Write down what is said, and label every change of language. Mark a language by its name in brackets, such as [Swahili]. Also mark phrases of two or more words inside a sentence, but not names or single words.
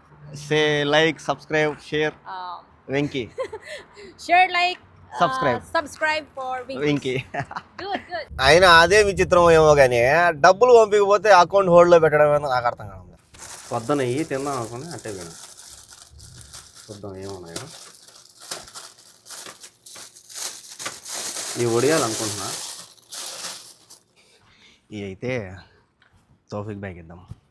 [English] Say like, subscribe, share. Winky. Share, like, Subscribe. for Winky. Good. [Telugu] అయినా అదే విచిత్రం ఏమో కానీ డబ్బులు పంపించకపోతే [English] account holdలో [Telugu] పెట్టడం ఏమో నాకు అర్థం కాదు. పొద్దున ఇవి తిందాం అనుకుని అట్టే పోయినా. చూద్దాం ఏమున్నాయో. ఇవి వడియాలనుకుంటున్నా. ఇవి అయితే తోఫిక్ బ్యాగ్ ఇద్దాం.